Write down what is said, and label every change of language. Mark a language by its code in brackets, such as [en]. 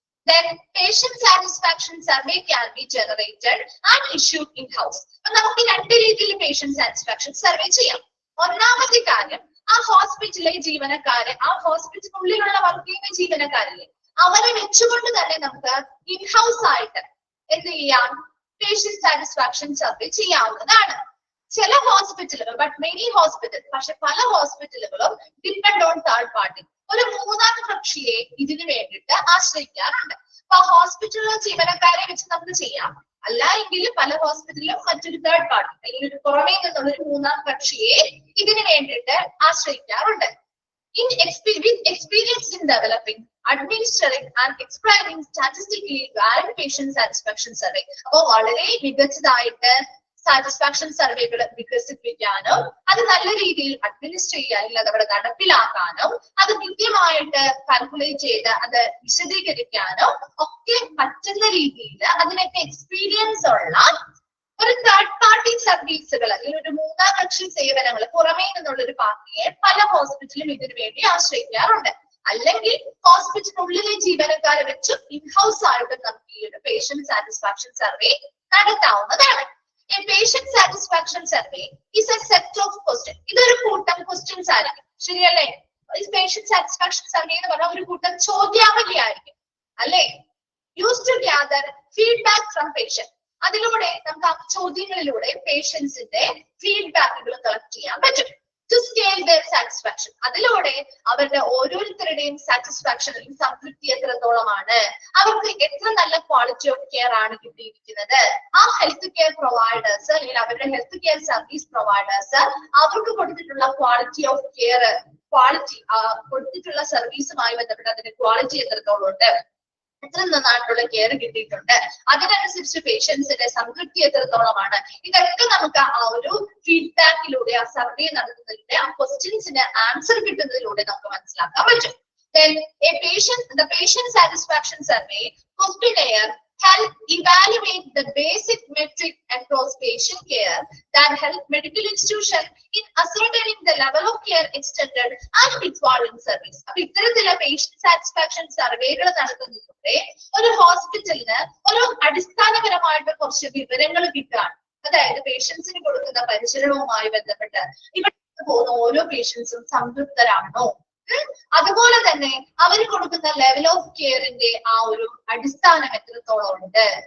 [en] Then patient satisfaction survey can be generated and issued in-house. [ml] നമുക്ക് രണ്ട് രീതിയിൽ patient satisfaction survey ചെയ്യാം. ഒന്നാമത്തെ കാര്യം, ആ ഹോസ്പിറ്റലിലെ ജീവനക്കാരെ, ആ ഹോസ്പിറ്റലിനുള്ളിലുള്ള വർക്ക് ചെയ്യുന്ന ജീവനക്കാരില്ലേ, അവരെ വെച്ചുകൊണ്ട് തന്നെ നമുക്ക് ഇൻഹൗസ് ആയിട്ട് എന്ത് ചെയ്യാം? പേഷ്യന്റ് സാറ്റിസ്ഫാക്ഷൻ സർവേ ചെയ്യാവുന്നതാണ്. ചില ഹോസ്പിറ്റലുകൾ, [en] but many hospital, [ml] പക്ഷെ പല ഹോസ്പിറ്റലുകളും [en] depend on third party, [ml] ഒരു മൂന്നാം കക്ഷിയെ ഇതിനു വേണ്ടിയിട്ട് ആശ്രയിക്കാറുണ്ട്. അപ്പൊ ഹോസ്പിറ്റലിലെ ജീവനക്കാരെ വെച്ച് നമുക്ക് ചെയ്യാം, അല്ല എങ്കിൽ പല ഹോസ്പിറ്റലിലും മറ്റൊരു തേർഡ് പാർട്ടി അല്ലെങ്കിൽ ഒരു പുറമേ നിന്നുള്ള ഒരു മൂന്നാം കക്ഷിയെ ഇതിനു വേണ്ടിയിട്ട് ആശ്രയിക്കാറുണ്ട്. [en] with experience in developing, administering and explaining statistically valid patient satisfaction survey. [ml] അപ്പോൾ വളരെ മികച്ചതായിട്ട് സാറ്റിസ്ഫാക്ഷൻ സർവേകൾ വികസിപ്പിക്കാനും അത് നല്ല രീതിയിൽ അഡ്മിനിസ്റ്റർ ചെയ്യാനും അതവിടെ നടപ്പിലാക്കാനും അത് കൃത്യമായിട്ട് കാൽക്കുലേറ്റ് ചെയ്ത് അത് വിശദീകരിക്കാനും ഒക്കെ പറ്റുന്ന രീതിയിൽ അതിനൊക്കെ എക്സ്പീരിയൻസ് ഉള്ള ഒരു തേർഡ് പാർട്ടി സർവീസുകൾ അല്ലെങ്കിൽ ഒരു മൂന്നാം കക്ഷി സേവനങ്ങൾ പുറമേ നിന്നുള്ള ഒരു പാർട്ടിയെ പല ഹോസ്പിറ്റലും ഇതിനു വേണ്ടി ആശ്രയിക്കാറുണ്ട്. അല്ലെങ്കിൽ ഹോസ്പിറ്റലിനുള്ളിലെ ജീവനക്കാരെ വെച്ച് ഇൻഹൗസ് ആയിട്ട് നമുക്ക് ഈ ഒരു പേഷ്യന്റ് സാറ്റിസ്ഫാക്ഷൻ സർവേ നടത്താവുന്നതാണ്. [en] A patient satisfaction survey is a set of questions. [ml] ഇതൊരു കൂട്ടം ക്വസ്റ്റ്യൻസ് ആയിരിക്കും, ശരിയല്ലേ? പേഷ്യന്റ് സാറ്റിസ്ഫാക്ഷൻ സർവേ എന്ന് പറഞ്ഞാൽ ഒരു കൂട്ടം ചോദ്യാവലി ആയിരിക്കും അല്ലേ? [en] Used to gather feedback from patient. [ml] അതിലൂടെ നമുക്ക് ആ ചോദ്യങ്ങളിലൂടെ പേഷ്യൻസിന്റെ ഫീഡ്ബാക്കുകൾ കളക്ട് ചെയ്യാൻ പറ്റും. [en] to scale their satisfaction, [ml] അതിലൂടെ അവരുടെ ഓരോരുത്തരുടെയും സാറ്റിസ്ഫാക്ഷൻ അല്ലെങ്കിൽ സംതൃപ്തി എത്രത്തോളമാണ്, അവർക്ക് എത്ര നല്ല ക്വാളിറ്റി ഓഫ് കെയർ ആണ് കിട്ടിയിരിക്കുന്നത്, ആ ഹെൽത്ത് കെയർ പ്രൊവൈഡേഴ്സ് അല്ലെങ്കിൽ അവരുടെ ഹെൽത്ത് കെയർ സർവീസ് പ്രൊവൈഡേഴ്സ് അവർക്ക് കൊടുത്തിട്ടുള്ള ക്വാളിറ്റി ഓഫ് കെയർ, കൊടുത്തിട്ടുള്ള സർവീസുമായി ബന്ധപ്പെട്ട് അതിന്റെ ക്വാളിറ്റി എത്രത്തോളം ഉണ്ട്, എത്ര നന്നായിട്ടുള്ള കെയർ കിട്ടിയിട്ടുണ്ട്, അതിനനുസരിച്ച് പേഷ്യൻസിന്റെ സംതൃപ്തി എത്രത്തോളമാണ്, ഇതൊക്കെ നമുക്ക് ആ ഒരു ഫീഡ്ബാക്കിലൂടെ ആ സർവേ നടത്തുന്നതിലൂടെ ആ ക്വസ്റ്റ്യൻസിന് ആൻസർ കിട്ടുന്നതിലൂടെ നമുക്ക് മനസ്സിലാക്കാൻ പറ്റും. [en] Then the patient satisfaction survey questionnaire help evaluate the basic metric across patient care that help medical institution in ascertaining the level of care extended and withdrawing service. [ml] അപ്പൊ ഇത്തരത്തിലുള്ള പേഷ്യന്റ് സാറ്റിസ്ഫാക്ഷൻ സർവേകൾ നടത്തുന്നതിലൂടെ ഒരു ഹോസ്പിറ്റലിന് ഒരു അടിസ്ഥാനപരമായിട്ട് കുറച്ച് വിവരങ്ങൾ കിട്ടുകയാണ്. അതായത് പേഷ്യൻസിന് കൊടുക്കുന്ന പരിചരണവുമായി ബന്ധപ്പെട്ട് ഇവിടെ പോകുന്ന ഓരോ പേഷ്യൻസും സംതൃപ്തരാണോ, അതുപോലെ തന്നെ അവർ കൊടുക്കുന്ന ലെവൽ ഓഫ് കെയറിന്റെ ആ ഒരു അടിസ്ഥാനം എത്രത്തോളം ഉണ്ട്